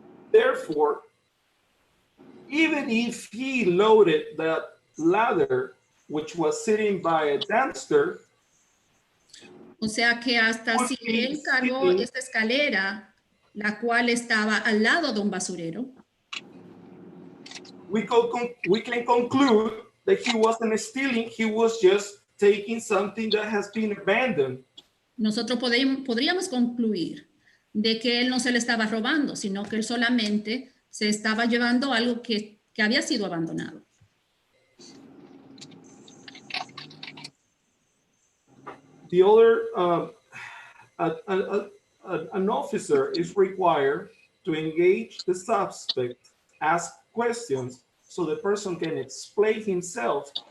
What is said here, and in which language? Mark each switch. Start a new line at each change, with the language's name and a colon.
English: Therefore, even if he loaded that ladder, which was sitting by a dumpster,
Spanish: O sea que hasta si él cargó esta escalera, la cual estaba al lado de un basurero,
English: we can conclude that he wasn't stealing, he was just taking something that has been abandoned.
Spanish: nosotros podríamos concluir de que él no se le estaba robando, sino que él solamente se estaba llevando algo que había sido abandonado.
English: The other, an officer is required to engage the suspect, ask questions so the person can explain himself.